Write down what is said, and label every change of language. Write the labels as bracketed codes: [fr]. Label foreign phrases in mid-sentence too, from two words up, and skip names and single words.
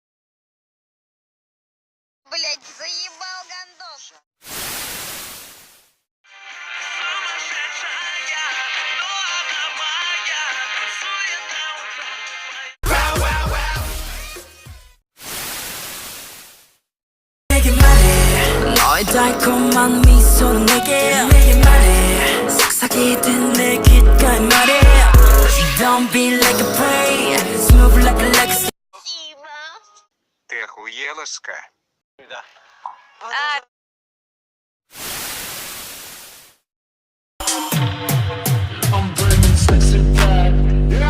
[ru] Блядь, заебал гандон. [ko] 너의 달콤한 미소는 내게 말해 속삭이듯 내 귓가에 말해 [en] Don't be like a prey Smooth like a [ru] Ты охуела, Ска? [en] I'm bringing sexy back. Yeah.